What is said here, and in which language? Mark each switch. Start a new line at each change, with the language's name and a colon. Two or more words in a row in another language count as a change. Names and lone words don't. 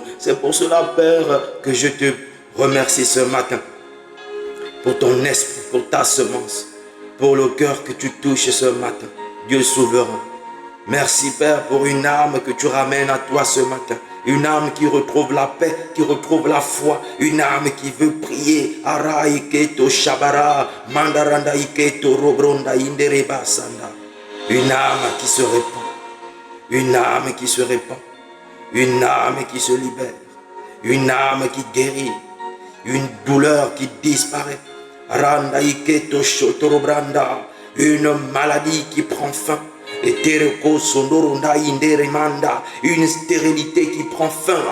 French: C'est pour cela, Père, que je te remercie ce matin pour ton esprit, pour ta semence, pour le cœur que tu touches ce matin. Dieu souverain. Merci, Père, pour une âme que tu ramènes à toi ce matin. Une âme qui retrouve la paix, qui retrouve la foi. Une âme qui veut prier. Ara iketo shabara, mandaranda iketo robronda indereba sanda. Une âme qui se répand. Une âme qui se répand. Une âme qui se libère. Une âme qui guérit. Une douleur qui disparaît. Randa iketo shotorobranda. Une maladie qui prend fin. Une stérilité qui prend fin.